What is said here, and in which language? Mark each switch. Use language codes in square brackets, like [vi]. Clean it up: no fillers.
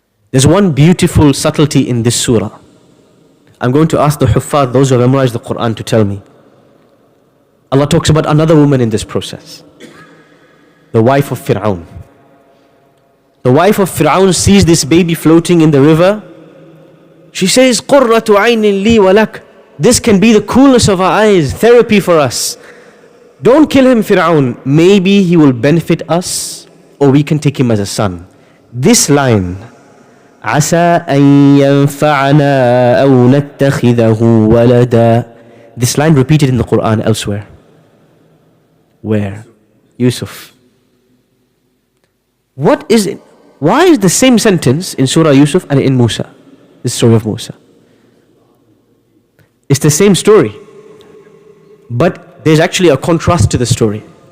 [en] There's one beautiful subtlety in this surah. I'm going to ask the huffaz, those who have memorized the Quran, to tell me. Allah talks about another woman in this process. The wife of Pharaoh. The wife of Pharaoh sees this baby floating in the river. She says, [ar] قُرَّةُ عَيْنٍ لِي وَلَكَ. [en] This can be the coolness of our eyes, therapy for us. Don't kill him, Pharaoh. Maybe he will benefit us, or we can take him as a son. This line, [ar] عَسَىٰ أَن يَنْفَعَنَا أَوْ نَتَّخِذَهُ وَلَدًا. [en] This line repeated in the Quran elsewhere. Where? Yusuf. What is it? Why is the same sentence in Surah Yusuf and in Musa? The story of Musa. It's the same story. But there's actually a contrast to the story.